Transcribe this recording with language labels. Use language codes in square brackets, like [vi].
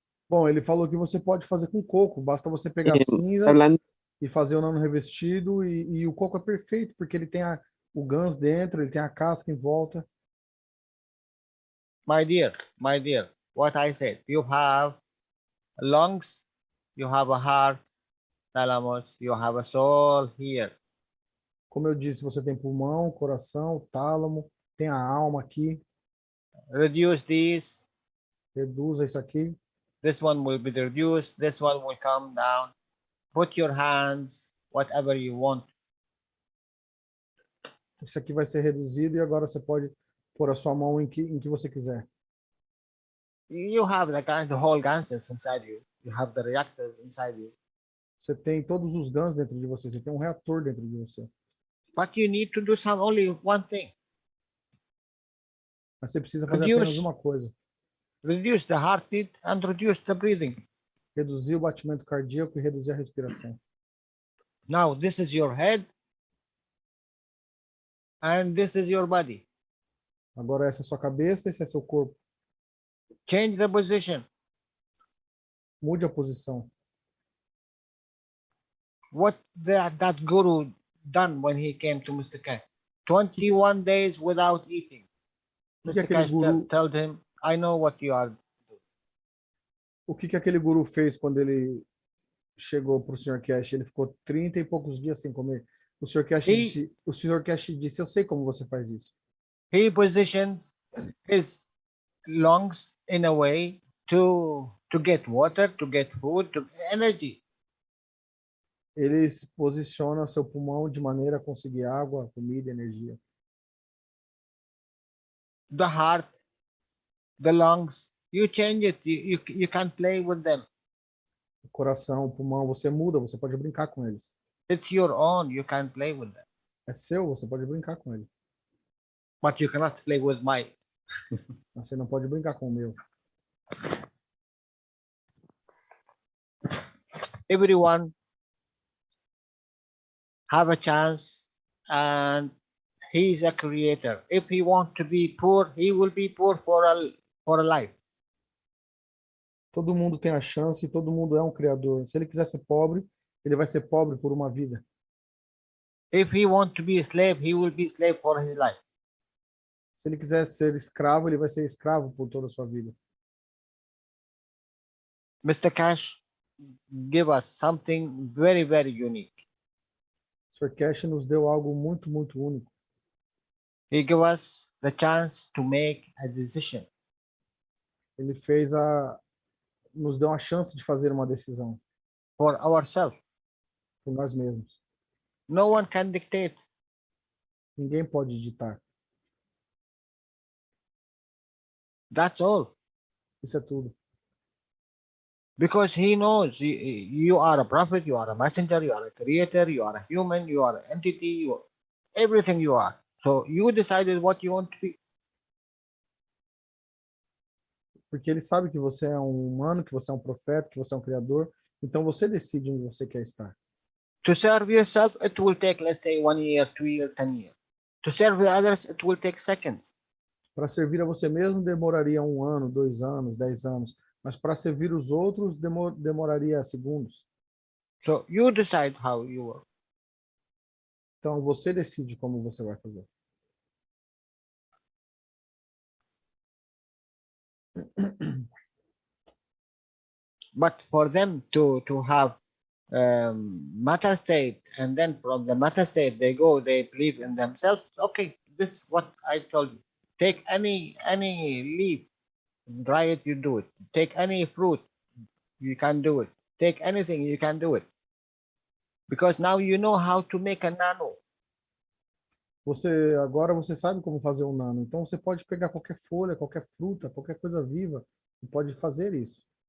[pt] Bom, ele falou que você pode fazer com coco, basta você pegar [en] And [pt] cinzas falando, e fazer o nano revestido, e o coco é perfeito, porque ele tem o gans dentro, ele tem a casca em volta. [en] My dear, what I said, you have lungs, you have a heart, thalamus, you have a soul here. [pt] Como eu disse, você tem pulmão, coração, tálamo, tem a alma aqui. [en] Reduce these. [pt] Reduza isso aqui. [en] This one will be reduced. This one will come down. Put your hands, whatever you want. [pt] Isso aqui vai ser reduzido e agora você pode pôr a sua mão em que você quiser. [en] You have the whole ganses inside you. You have the reactors inside you. [pt] Você tem todos os GANs dentro de você. Você tem um reator dentro de você. [en] But you need to do only one thing. [pt] Mas você precisa fazer apenas uma coisa. [en] Reduce the heartbeat and reduce the breathing. [pt] Reduzir o batimento cardíaco e reduzir a respiração. [en] Now this is your head and this is your body. [pt] Agora essa é a sua cabeça, esse é seu corpo. [en] Change the position. [pt] Mude a posição. [en] What that guru done when he came to Mr. Keshe? 21 days without eating. Mr. Keshe told him, I know what you are doing. [pt] O que aquele guru fez quando ele chegou para o Sr. Keshe? Ele ficou 30 e poucos dias sem comer. O Sr. Keshe disse, eu sei como você faz isso. [en] He positioned his lungs in a way to get water, to get food, to get energy. [pt] Ele posiciona seu pulmão de maneira a conseguir água, comida, energia. [en] The heart, the lungs, you change it. You can't play with them. [pt] O coração, o pulmão, você muda, você pode brincar com eles. [en] It's your own. You can't play with them. [pt] É seu, você pode brincar com ele. [en] But you cannot play with mine. [pt] Você não pode brincar com o meu. [en] Everyone have a chance, and he's a creator. If he wants to be poor, he will be poor for a life. [pt] Todo mundo tem a chance e todo mundo é um criador. Se ele quiser ser pobre, ele vai ser pobre por uma vida. [en] If he wants to be a slave, he will be slave for his life. [pt] Se ele quiser ser escravo, ele vai ser escravo por toda a sua vida. [en] Mr. Keshe give us something very, very unique. [pt] Sr. Keshe nos deu algo muito, muito único. [en] He gave us the chance to make a decision. [pt] Ele nos deu a chance de fazer uma decisão. [en] For ourselves. [pt] Por nós mesmos. [en] No one can dictate. [pt] Ninguém pode ditar. [en] That's all. [pt] Isso é tudo. [en] Because he knows you are a prophet, you are a messenger, you are a creator, you are a human, you are an entity, you are everything you are. So you decided what you want to be. [pt] Porque ele sabe que você é um humano, que você é um profeta, que você é um criador. Então você decide onde você quer estar. [en] To serve yourself, it will take, let's say, 1 year, 2 years, 10 years. To serve the others, it will take seconds. [pt] Para servir a você mesmo demoraria 1 ano, 2 anos, 10 anos. Mas para servir os outros demoraria segundos. [en] So you decide how you work. [pt] Então você decide como você vai fazer. [en] But for them to have matter state, and then from the matter state they believe in themselves. Okay, this is what I told you. Take any leaf, dry it, you do it. Take any fruit, you can do it. Take anything, you can do it. Because now you know how to make a nano. [pt] Agora você sabe como fazer um nano. Então você pode pegar qualquer folha, qualquer fruta, qualquer coisa viva e pode fazer isso.